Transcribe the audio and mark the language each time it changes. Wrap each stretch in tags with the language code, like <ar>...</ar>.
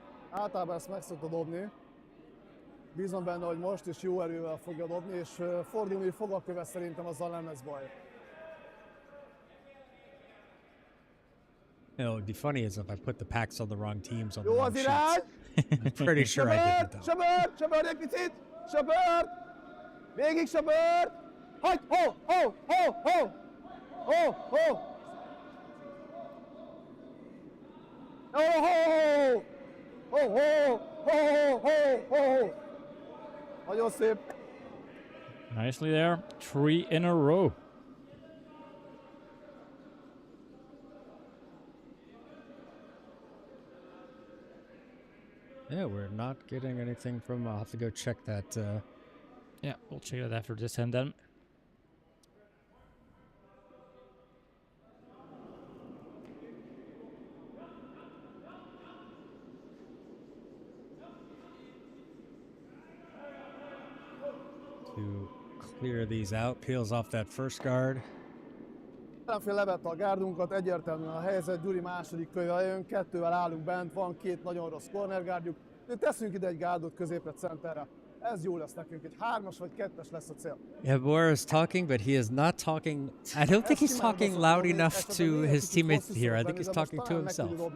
<hu>Általában ezt meg szokta dobni. Bízom benne, hogy most is jó erővel fogja dobni, és fordulni fog a köve, szerintem azzal nem lesz baj.</hu> <en>You know, it'd be funny as if I put the packs on the wrong teams on the wrong</en> <hu>az irány!</hu> <en>sheets. I'm pretty sure I did that.</en> <hu>Söbör egy picit! Söbör! Végig söbör! Hagyd! Ho! Ho! Ho! Ho! Ho! Ho! Ho! Ho! Ho! Ho! Ho! Ho! Ho! Nagyon szép!</hu> <en>Nicely there. 3 in a row. Yeah, we're not getting anything from... I'll have to go check that. Yeah, we'll check it after this and then. To clear these out, peels off that first guard.</en> <hu>Ellenfél levette a gárdunkat, egyértelműen a helyzet, Gyuri második köve jön, 2-vel állunk bent, van 2 nagyon rossz cornergárdjuk, teszünk ide egy gárdot középre, centerre. Ez jó lesz nekünk, egy 3-as vagy 2-es lesz a cél.</hu> <en>Yeah, Bor is talking, but he is not talking... I don't think he's talking loud enough to his teammates here. I think he's talking to himself.</en>